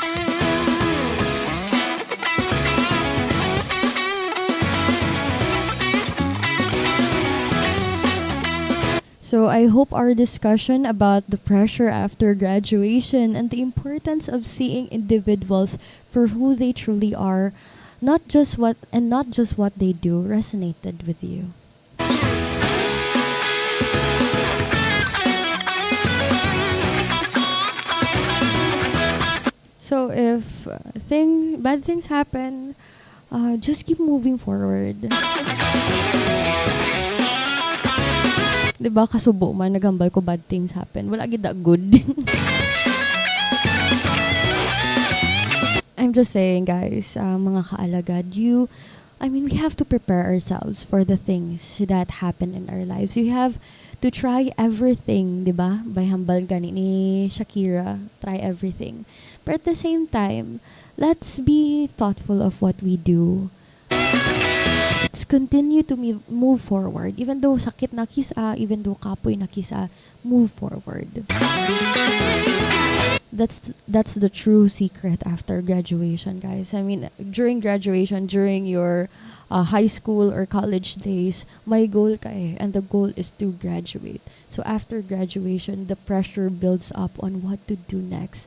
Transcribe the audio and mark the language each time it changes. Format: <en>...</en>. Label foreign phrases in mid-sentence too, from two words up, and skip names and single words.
<en>So I hope our discussion about the pressure after graduation and the importance of seeing individuals for who they truly are, not just what they do, resonated with you. So if bad things happen, just keep moving forward.</en> <hil>Diba, kasubo man, nagambal ko</hil> <en>bad things happen.</en> <hil>Wala gid</hil> <en>that good. I'm just saying, guys,</en> <hil>mga kaalagad,</hil> <en>we have to prepare ourselves for the things that happen in our lives. We have to try everything, diba?</en> <hil>By hambal gani ni Shakira,</hil> <en>try everything. But at the same time, let's be thoughtful of what we do. Let's continue to move forward. Even though</en> <hil>sakit na kisa,</hil> <en>even though</en> <hil>kapoy na kisa,</hil> <en>move forward. That's the true secret after graduation, guys. I mean, during graduation, during your high school or college days,</en> <hil>may goal ka eh,</hil> <en>and the goal is to graduate. So after graduation, the pressure builds up on what to do next.</en>